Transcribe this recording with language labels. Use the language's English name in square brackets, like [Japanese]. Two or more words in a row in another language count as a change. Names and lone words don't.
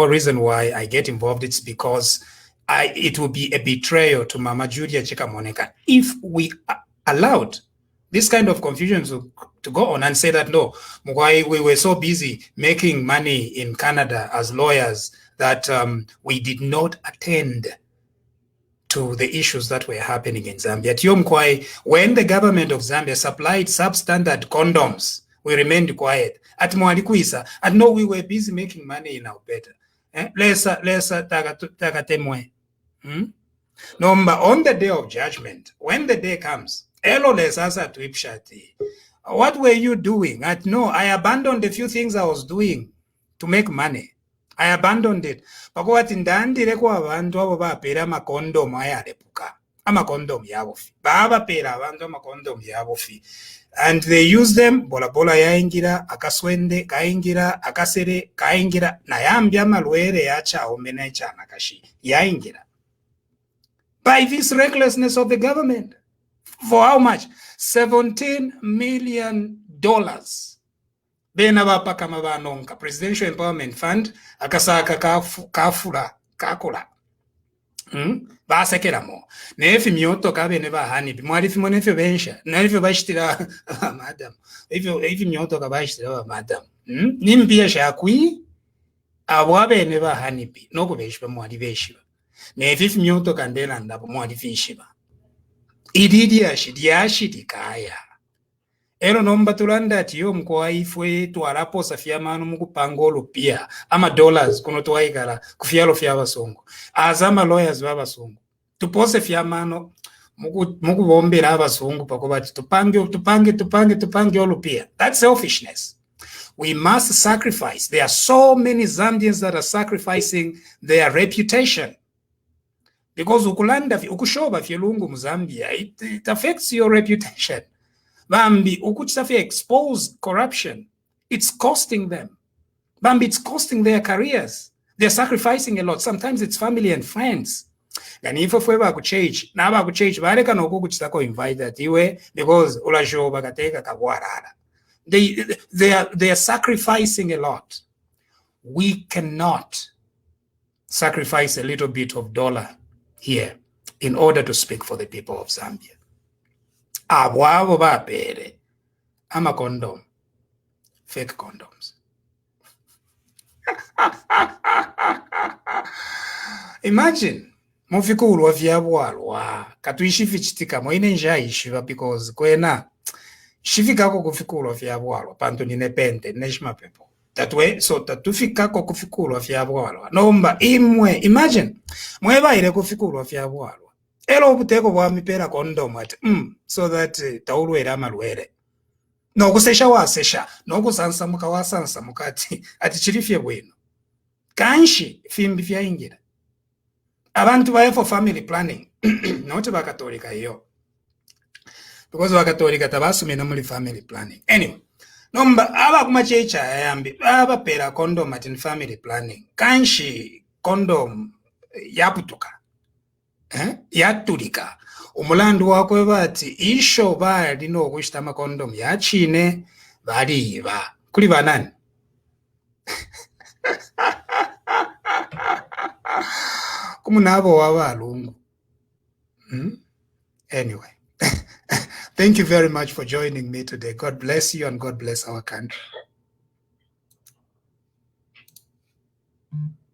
[English] whole reason why I get involved is because it will be a betrayal to Mama Julia Chikamoneka if we allowed this kind of confusion to go on and say that, no, we were so busy making money in Canada as lawyers that we did not attend to the issues that were happening in Zambia. When the government of Zambia supplied substandard condoms, we remained quiet. At Mwalikuisa, and no, we were busy making money in Alberta. [Bemba] Lesa tagatemwe. [English] No, but on the day of judgment, when the day comes, what were you doing? No, I abandoned a few things I was doing to make money. I abandoned it. [Bemba] Pakowati ndandire kwa abantu abo bapera makondom ayarepuka. Amakondom yabofi. Baba pera abantu amakondom yabofi. [English] And they use them, [Bemba] bola bola yaingira, akaswende, kaingira, akasere, kaingira, na yambya malwere yacha omene chana kashi. Yaingira. [English] By this recklessness of the government. For how much? $17 million. [Bemba] Bena bapa kama banonka. Presidential Empowerment Fund, akasaka kafula, kakula. Basekera mo. Nefi myoto kabe neba Honeybee. Mwarifi monefi bensha. Nefi bashitira madam. Efi myoto kabashitira madam. Nimpia shakwi awabe neba Honeybee. Noko beshiba mwari beshiba. Nefi myoto kandela ndabo mwari fishiba. Ididi yashidi kaya. Ero nomba tulanda tiyo mkwa ifwe tuwarapo safia manu muku pangolo pia. Ama dollars kuno tuwaikala kufialo fia basongo. Azama lawyers wa basongo. Tupose fia mano muku bombe la basongo pakobati tupange olu pia. [English] That's selfishness. We must sacrifice. There are so many Zambians that are sacrificing their reputation. [Bemba] Because ukushoba fielungu Mzambia, [English] it affects your reputation. [Bemba] Bambi, ukuchisafi [English] expose corruption. It's costing them. Bambi, it's costing their careers. They're sacrificing a lot. Sometimes it's family and friends. And if we were to change, now we change, but I can also invite that iwe because [Bemba] ulashoba kateka kawarara. [English] They are sacrificing a lot. We cannot sacrifice a little bit of dollar here in order to speak for the people of Zambia. [Bemba] Abwabo bapere ama condom, [English] fake condoms. [Bemba] Imagine mufikulu wa vyabwalwa katuishifi chitika moine njaishiva because kwena shifikako kufikulu wa vyabwalwa panto ninepente neshima pepo. That way, so tatufikako kufikulu wa vyabwalwa nomba imwe. Imagine mweba ile kufikulu wa vyabwalwa elo buteko bwa mipera condom at so that taulwera amalwere no kusesha wasesha no kusansa mukawasansa mukati ati chirifye bwino kanshi fimbi fyaingira abantu baye [English] for family planning [Bemba] not bakatolika iyo because bakatolika tabasumena muri [English] family planning. Anyway, [Bemba] nomba aba kumachecha yambi aba pera condom at [English] in family planning [Bemba] kanshi condom yaputuka yatulika umulandu wakwe bati isho bali no kushita makondom yachine baliba kuli banani. Kumunabo wabalungu. [English] Anyway, thank you very much for joining me today. God bless you and God bless our country.